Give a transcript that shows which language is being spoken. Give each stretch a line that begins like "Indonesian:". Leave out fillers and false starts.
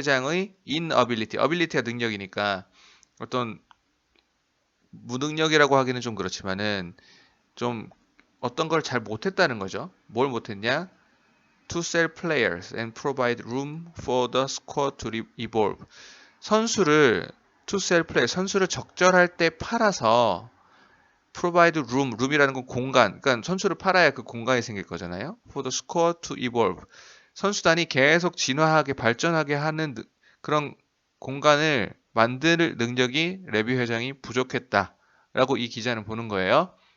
Korean: 회장의 ability가 능력이니까 어떤 무능력이라고 하기는 좀 그렇지만은 좀 어떤 걸 잘 못했다는 거죠. 뭘 못했냐?
English: To sell players and provide room for the squad to evolve.
Korean: 선수를 적절할 때 팔아서
English: provide room
Korean: 이라는 건 공간. 그러니까 선수를 팔아야 그 공간이 생길 거잖아요.
English: For the squad to evolve.
Korean: 선수단이 계속 진화하게 발전하게 하는 그런 공간을 만들 능력이 레비 회장이 부족했다라고 이 기자는 보는 거예요.